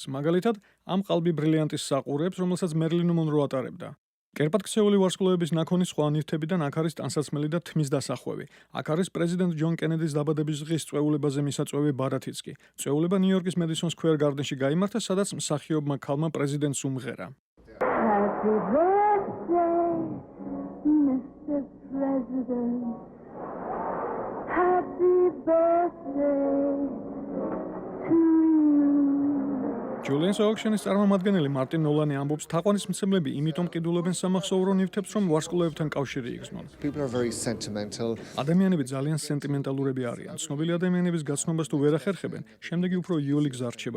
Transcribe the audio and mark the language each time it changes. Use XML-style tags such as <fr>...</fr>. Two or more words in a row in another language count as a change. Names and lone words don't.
<ka>მაგალითად, ამ ყალბი ბრილიანტის საყურებს, რომელსაც მერლინ მონრო ატარებდა. კერპატქცეული ვარსკვლავების ნაქონი სხვა ნივთებიდან აქ არის ტანსაცმელი და თმის დასახვევი. აქ არის პრეზიდენტ ჯონ კენედის დაბადების დღის წვეულებაზე მისაწვევი ბარათიც კი. წვეულება ნიუ-იორკის მედისონ სკვერ გარდენში გაიმართა, სადაც მსახიობმა ქალმა პრეზიდენტს უმღერა.</ka> <en>Happy birthday, Mr. President. Happy birthday to you.</en> <ka>ჯულიენს აუქციონის წარმომადგენელი მარტინ ნოლანი ამბობს, თაყვანისმცემლები იმიტომ ყიდულობენ სამახსოვრო ნივთებს, რომ ვარსკვლავებთან კავშირი იგრძნონ. ადამიანები ძალიან სენტიმენტალურები არიან. ცნობილი ადამიანების გაცნობას თუ ვერ ახერხებენ, შემდეგი უფრო იოლი გზა რჩებათ.</ka>